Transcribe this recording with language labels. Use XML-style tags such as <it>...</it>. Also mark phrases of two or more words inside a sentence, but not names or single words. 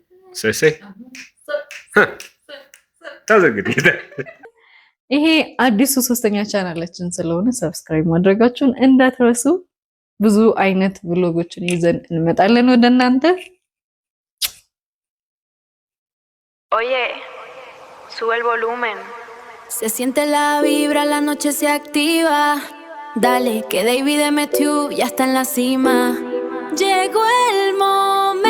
<am>ሴሴ ታዘግዲ ይሄ አዲሱ ሶስተኛ ቻናላችን ስለሆነ ሰብስክራይብ ማድረጋችሁን እንዳትረሱ። ብዙ አይነት ብሎጎችን ይዘን እንመጣለን ወደ እናንተ።</am> <es>Oye, sube el volumen. Se siente la vibra, la noche se activa. Dale, que David metió ya está en la cima. Llegó el momento.</es>